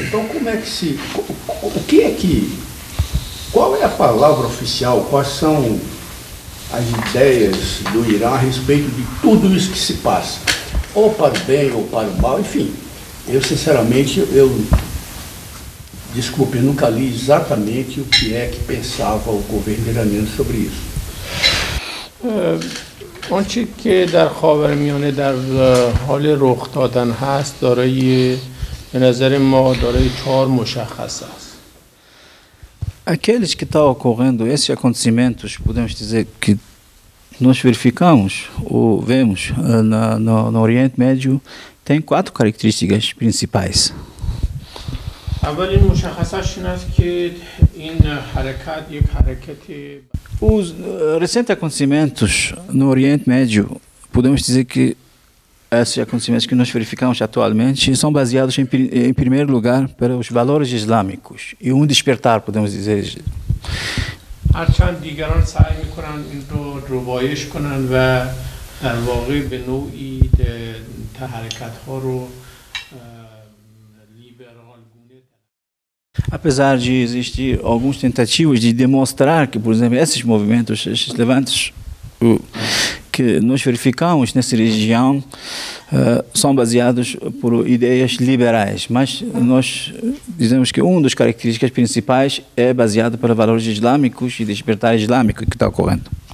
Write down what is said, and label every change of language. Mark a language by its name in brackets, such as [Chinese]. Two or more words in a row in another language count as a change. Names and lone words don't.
[Portuguese] Então, como é que qual é a palavra oficial, quais são as ideias do Irã a respeito de tudo isso que se passa, ou para o bem ou para o mal, enfim. Eu, sinceramente, desculpe, eu nunca li exatamente o que é que pensava o governo iraniano sobre isso. [Persian] آنچه که در خاورمیانه در حال رخ دادن هست به نظر ما دارای 4 مشخص است. [Portuguese] Aqueles que estão ocorrendo, esses acontecimentos, podemos dizer que nós verificamos ou vemos no Oriente Médio, tem 4 características principais. [Persian] اولین مشخصش این است که این حرکت یک حرکت [Portuguese] Os recentes acontecimentos no Oriente Médio, podemos dizer que esses acontecimentos que nós verificamos atualmente são baseados, em primeiro lugar, pelos valores islâmicos e despertar, podemos dizer. [Persian] هرچند دیگران سعی میکنن این رو روایش کنن و در واقع به نوعی حرکت ها رو [Portuguese] Apesar de existir algumas tentativas de demonstrar que, por exemplo, esses movimentos, esses levantes que nós verificamos nessa região são baseados por ideias liberais, mas nós dizemos que uma das características principais é baseado pelos valores islâmicos e despertar islâmico que está ocorrendo.